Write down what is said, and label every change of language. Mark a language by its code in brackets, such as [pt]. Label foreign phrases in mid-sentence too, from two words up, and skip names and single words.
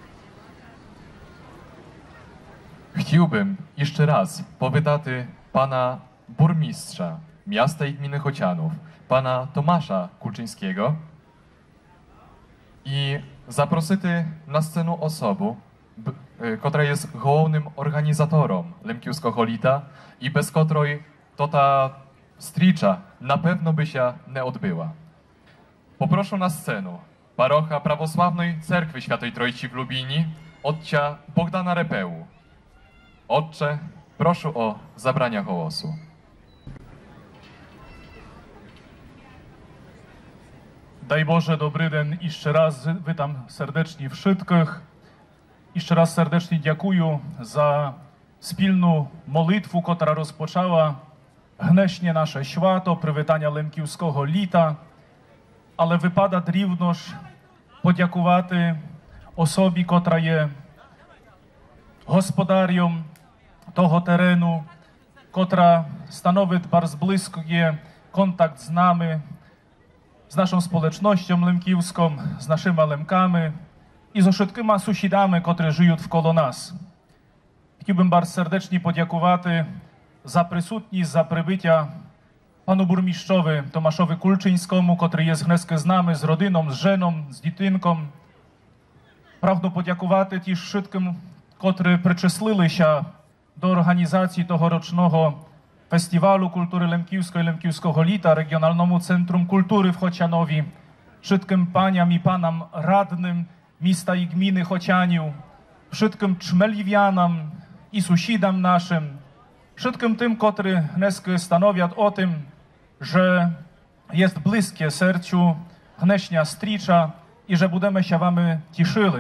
[pl] Chciałbym jeszcze raz powitać pana burmistrza miasta i gminy Chocianów, pana Tomasza Kulczyńskiego i zaprosić na scenę osobę, która jest głównym organizatorem Lemkiewskiego Lita i bez której to ta stricza na pewno by się nie odbyła. Poproszę na scenę parocha Prawosławnej Cerkwi Świętej Trójcy w Lubinie, ojca Bogdana Repełu. Ojcze, proszę o zabranie głosu. [rue] Дай Боже, добрий день і ще раз вітам сердечні wszystkich. І ще раз сердечно дякую за спільну молитву, котра розпочала гнешнє наше свято, привітання Лемківського літа. Але випадає рівно ж подякувати особі, котра є господарем того терену, котра становить bardzo близько контакт з нами, [pl] z naszą społecznością lemkiewską, z naszymi lemkami i z wszystkimi sąsiadami, którzy żyją wkoło nas. Chciałbym bardzo serdecznie podziękować za przysutność, za przybycie panu burmistrzowi Tomaszowi Kulczyńskiemu, który jest dneska z nami, z rodziną, z żoną, z dziewczynką. Pragnę podziękować też wszystkim, [rue] котрі причислилися до організації тогорічного фестивалу культури Лемківської, Лемківського літа, регіональному центру культури в Хочанові, [pl] wszystkim paniom i panom radnym miasta i gminy Chocianów, wszystkim czmeliwianom i sąsiadom naszym, wszystkim tym, którzy dnes stanowią o tym, że jest bliskie sercu Gneśnia Stricza i że będziemy się wami cieszyli.